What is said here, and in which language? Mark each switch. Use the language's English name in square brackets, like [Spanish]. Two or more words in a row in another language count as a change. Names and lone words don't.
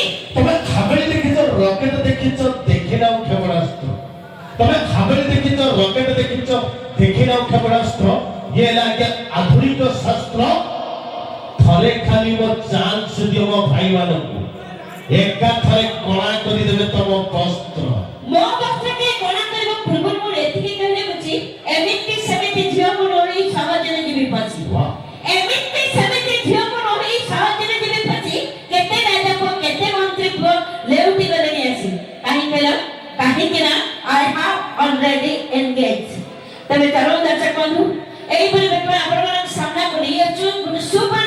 [Odia] ତବେ ହାବେଲି ଦେଖିଛ ରକେଟ ଦେଖିଛ ଦେଖି ନାଓ କ୍ଷେପଣାସ୍ତ୍ର ତବେ ହାବେଲି ଦେଖିଛ ରକେଟ ଦେଖିଛ ଦେଖି ନାଓ କ୍ଷେପଣାସ୍ତ୍ର ଇୟେ ଲାଗେ ଆଧୁନିକ ଶାସ୍ତ୍ର ଥରେ ଖାଲି ମୋ ଚାନ୍ସ ଦିଓ ମୋ ଭାଇ ମାନକୁ ଏକା ଥରେ କଣା କରି ଦେବେ ତମ ବସ୍ତ୍ର ମୋ ବସ୍ତ୍ରଟିଏ କଣା କରିବା ପୂର୍ବରୁ ମୁଁ ଏତିକି କହିଲେ ବୁଝି ଏମିତି ସେମିତି ଝିଅକୁ ନୋଳି ସହଜରେ ଯିବି ଫସି ଏମିତି ସେମିତି ଝିଅକୁ ନୋଳି ସହଜରେ ଯିବି ଫସି କେତେ ରାଜା ପୁଅ କେତେ ମନ୍ତ୍ରୀ ପୁଅ ଲେଉଟି ଗଲେଣି ଆସି କାହିଁକି କହିଲ କାହିଁକି ନା [English] I have already engage [Odia] ତେବେ ଚଳୁ ଦର୍ଶକ ବନ୍ଧୁ ଏଇପରି ବେଟର ଆପଣମାନଙ୍କ ସାମ୍ନାକୁ ନେଇ ଆସୁଛୁ ଗୋଟେ